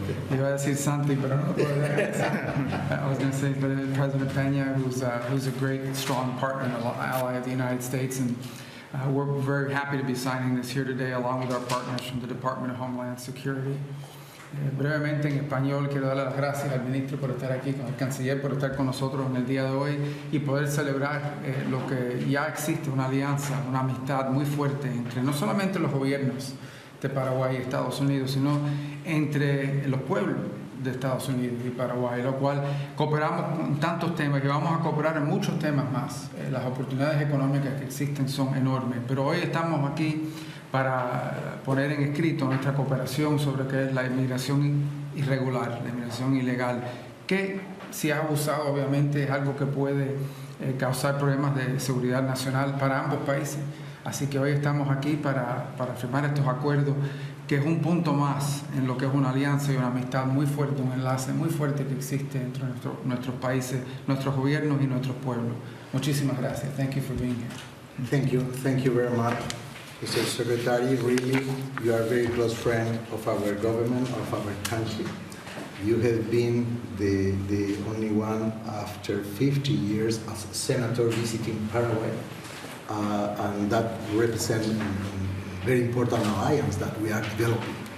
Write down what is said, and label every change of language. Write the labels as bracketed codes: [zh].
[es] Iba a decir Santi, pero no puedo decir. [en] I was going to say President Peña, who's a great, strong partner and ally of the United States. And we're very happy to be signing this here today, along with our partners from the Department of Homeland Security. [es] Brevemente en español quiero darle las gracias al ministro por estar aquí, con el canciller por estar con nosotros en el día de hoy y poder celebrar lo que ya existe, una alianza, una amistad muy fuerte entre no solamente los gobiernos de Paraguay y Estados Unidos, sino entre los pueblos de Estados Unidos y Paraguay, lo cual cooperamos en tantos temas y vamos a cooperar en muchos temas más. Las oportunidades económicas que existen son enormes, pero hoy estamos aquí para poner en escrito nuestra cooperación sobre qué es la inmigración irregular, la inmigración ilegal, que si es abusado obviamente es algo que puede causar problemas de seguridad nacional para ambos países. Así que hoy estamos aquí para firmar estos acuerdos, que es un punto más en lo que es una alianza y una amistad muy fuerte, un enlace muy fuerte que existe entre nuestros países, nuestros gobiernos y nuestros pueblos. Muchísimas gracias. [en] Thank you for being here. Thank you very much. Mr. Secretary, really, you are a very close friend of our government, of our country. You have been the only one after 50 years as a senator visiting Paraguay, and that represents a very important alliance that we are developing.